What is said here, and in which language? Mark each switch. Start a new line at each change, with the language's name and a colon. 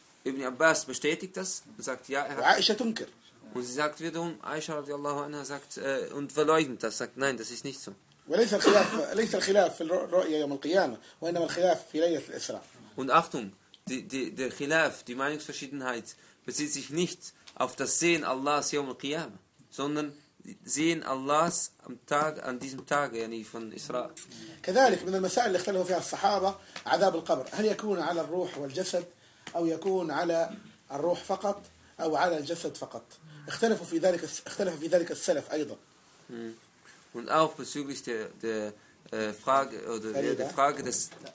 German: Ibn Abbas bestätigt das und sagt ja, er hat. Aisha tunkir. Und sie sagt wiederum, Aisha radiallahu anha sagt und verleugnet das, sagt nein, das ist nicht so.
Arabic: وليس الخلاف في الرؤيا يوم القيامة وإنما الخلاف في ليلة الإسراء.
German: Und Achtung, der Khilaf, die Meinungsverschiedenheit bezieht sich nicht auf das Sehen Allahs
Arabic: يوم القيامة,
German: sondern sehen Allahs am Tag, an diesem Tag, يعني von إسراء.
Arabic: كذلك من المسائل اللي اختلفوا فيها الصحابة عذاب القبر, هل يكون على الروح والجسد أو يكون على الروح فقط أو على الجسد فقط؟ اختلف في ذلك السلف أيضا.
German: Und auch bezüglich der Frage oder Farida, die Frage des.